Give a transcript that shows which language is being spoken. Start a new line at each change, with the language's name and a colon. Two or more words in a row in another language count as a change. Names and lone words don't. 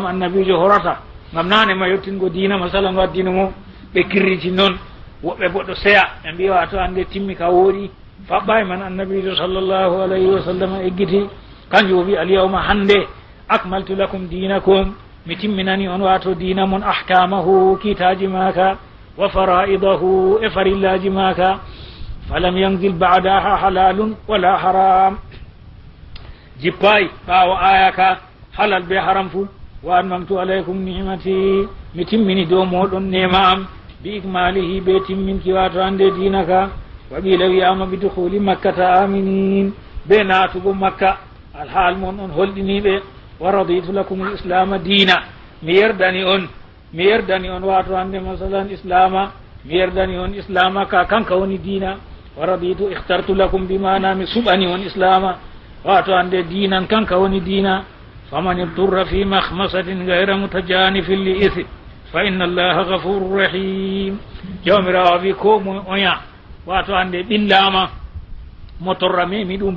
Fula: annabijo horata ngam nane ma yettingo dina masalan waddino mo ɓe kirriti noon woɓɓe boɗɗo seya ɓe mbi wato hande timmi ka wooɗi faɓɓa e man annabijo
Arabic: صلى الله عليه وسلم
Fula: eggiti kanjum o wi alyawma hande
Arabic: أكملت لكم دينكم
Fula: mi timminani on wato dina mon ahkamahu kiitaji maka
Arabic: وفرائضه
Fula: e farillaji maka
Arabic: فلم ينزل بعدها حلال ولا حرام
Fula: jippay ɓaawo aya ka halal be haram fu
Arabic: وأتممت عليكم نعمتي
Fula: mi timmini dow moɗon nema am
Arabic: بإكماله
Fula: be timminki wato hande dina ka
Arabic: وقيل
Fula: wiyama
Arabic: بدخول مكة آمنين
Fula: be natugo makka alhaal mon on holɗiniɓe
Arabic: ورضيت لكم الإسلام دينا
Fula: mi yerdani on wato hande masalan islama mi yerdani on islama ka kanka woni dina
Arabic: ورضيت اخترت لكم بمعنى
Fula: mi suɓani on islama wato hande dinan kanka woni dina
Arabic: فمن اضطر في مخمصة غير متجانف لإثم فإن الله غفور رحيم
Fula: jawmirawo wi ko mo oya wato hande ɓillama mo torra memi ɗum